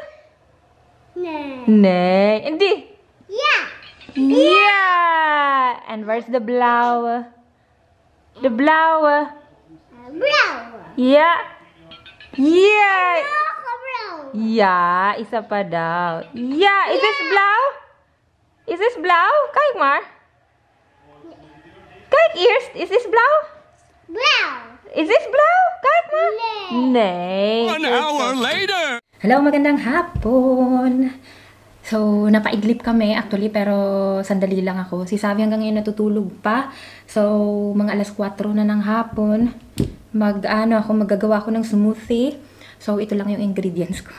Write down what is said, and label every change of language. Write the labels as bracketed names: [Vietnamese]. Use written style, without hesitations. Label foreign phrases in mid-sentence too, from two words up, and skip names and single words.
[Dutch] Nee. Nee. En die? Ja. Ja. En waar is de blauwe? De blauwe. Blauw. Ja. Ja. Nog blauw. Ja, [Filipino] isa pa daw. [Dutch] Ja, [English] is this [Dutch] blauw? [English] Is this [Dutch] blauw? Kijk maar. Kijk eerst, [English] is this [Dutch] blauw? Blauw. [English] Is this [Dutch] blauw? Kijk maar. Nee. Nee. [Filipino] Hello, magandang hapon. So, napaidlip kami actually, pero sandali lang ako. Si Savi hanggang ngayon natutulog pa. So, mga alas 4 na ng hapon. Magagawa ko ng smoothie. So, ito lang yung ingredients ko.